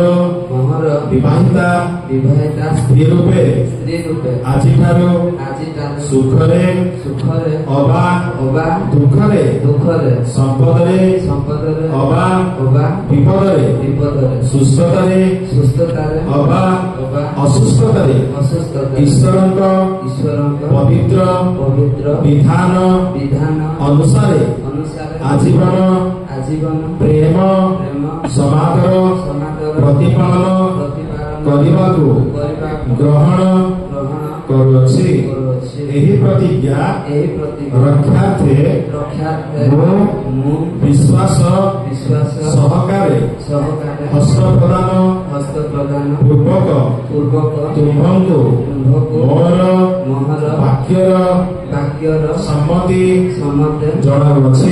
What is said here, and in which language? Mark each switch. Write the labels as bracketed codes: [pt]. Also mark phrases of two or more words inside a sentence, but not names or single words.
[or] ବିବାହିତା ସ୍ତ୍ରୀ ରୂପେ ଆଜିଠାରୁ ସୁଖରେ ଅବା ଦୁଃଖରେ ସମ୍ପଦରେ ଅବା ବିପଦରେ ସୁସ୍ଥତାରେ ଅବା ଅସୁସ୍ଥତାରେ ଈଶ୍ୱରଙ୍କ ପବିତ୍ର ବିଧାନ ଅନୁସାରେ ଆଜୀବନ आजीवन ପ୍ରେମ ସମାଦର ପ୍ରତିପାଳନ କରିବାକୁ ଗ୍ରହଣ କରୁଅଛି। ଏହି ପ୍ରତିଜ୍ଞା ରକ୍ଷାର୍ଥେ ମୁଁ ବିଶ୍ୱାସ ସହକାରେ ହସ୍ତ ପ୍ରଦାନ ପୂର୍ବକ ତୁମ୍ଭଙ୍କୁ ମୋର ବାକ୍ୟର ସମ୍ମତି ଜଣାଉଅଛି।